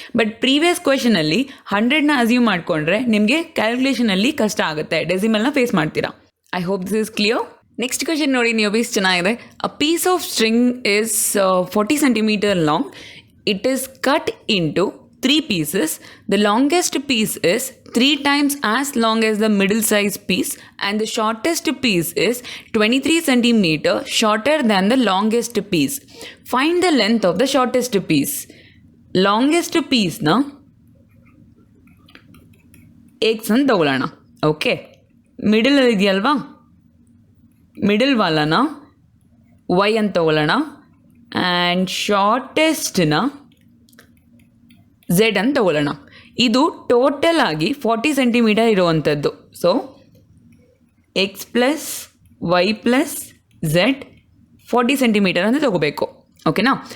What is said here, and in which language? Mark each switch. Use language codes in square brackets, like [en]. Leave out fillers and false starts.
[kn] But previous ಕ್ವೆಶನಲ್ಲಿ 100ನ assume ಮಾಡಿಕೊಂಡ್ರೆ ನಿಮಗೆ ಕ್ಯಾಲ್ಕುಲೇಷನಲ್ಲಿ ಕಷ್ಟ ಆಗುತ್ತೆ, ಡೆಸಿಮಲ್ನ ಫೇಸ್ ಮಾಡ್ತೀರಾ. [en] I hope this is clear. [kn] Next question ನೋಡಿ, ನೀವು ಪೀಸ್ ಚೆನ್ನಾಗಿದೆ. [en] A piece of string is 40 centimeter long. It is cut into 3 pieces. The longest piece is 3 times as long as the middle size piece and the shortest piece is 23 centimeter shorter than the longest piece. Find the length of the shortest piece. Longest piece na x [kn] ಅಂತ ತಗೊಳ್ಳೋಣ. Okay, middle ಇದೆಯಲ್ವಾ, middle ವಾಲನ y ಅಂತ ತಗೊಳ್ಳೋಣ and ಶಾರ್ಟೆಸ್ಟ್ನ Z ಅಂತ ತಗೊಳ್ಳೋಣ. ಇದು total ಆಗಿ 40 centimetre ಇರುವಂಥದ್ದು. So X plus Y plus Z 40 centimetre ಅಂತ ತಗೋಬೇಕು. ಓಕೆನಾ?